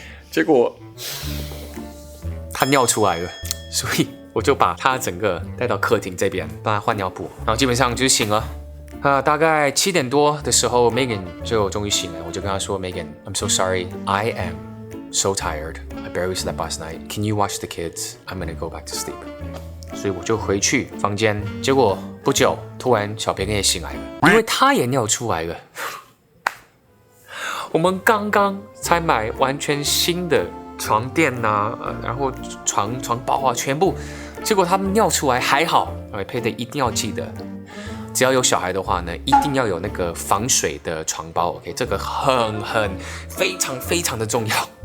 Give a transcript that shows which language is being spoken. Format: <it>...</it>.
<zh>结果他尿出来了，所以我就把他整个带到客厅这边，帮他换尿布，然后基本上就醒了。大概7点多的时候 ，Megan 就终于醒了，我就跟他说 ，</zh> <en>Megan，I'm so sorry, I am so tired. I barely slept last night. Can you watch the kids? I'm gonna go back to sleep.</en> <zh>所以我就回去房间，结果不久，突然小培根也醒来了，因为他也尿出来了。我们刚刚才买完全新的床垫啊，然后床包啊，全部，结果他们尿出来还好，配的一定要记得，只要有小孩的话呢，一定要有那个防水的床包 ，OK， 这个非常非常的重要。</zh>